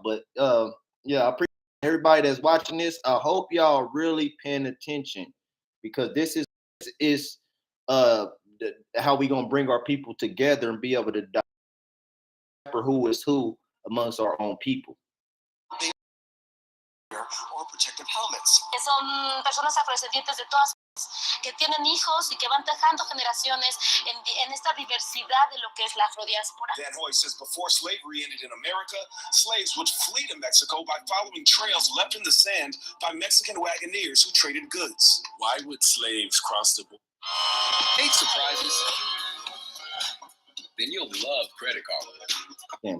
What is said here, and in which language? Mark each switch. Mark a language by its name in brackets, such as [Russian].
[English] But yeah, I appreciate everybody that's watching this. I hope y'all really paying attention, because this is how we gonna bring our people together and be able to decipher who is who amongst our own people. Or protective helmets. [Spanish] Son personas afrodescendientes de todas que tienen hijos y que van dejando generaciones en esta diversidad de lo que es la afrodiáspora. [English] Dan Hoy says before slavery ended in America, slaves would flee to Mexico by following trails left in the sand by Mexican wagoneers who traded goods. Why would slaves cross the border? Hate surprises. Then you'll love Credit Karma.